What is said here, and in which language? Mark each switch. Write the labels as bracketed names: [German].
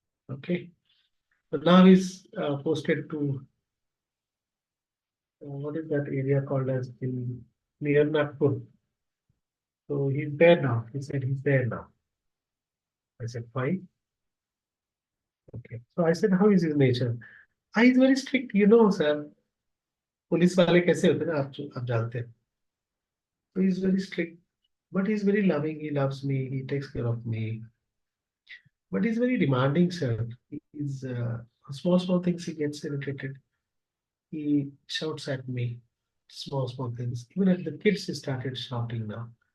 [English] Okay, but now he's posted to what is that area called as in near Nagpur. So he's there now. He said he's there now. I said fine. Okay. So I said how is his nature? He's very strict, you know, sir. [Hindi] Police वाले कैसे होते हैं ना आप जानते हैं. [English] So he's very strict, but he's very loving. He loves me. He takes care of me. But he's very demanding, sir. He's small things he gets irritated. He shouts at me, small things. Even at the kids, he started shouting now.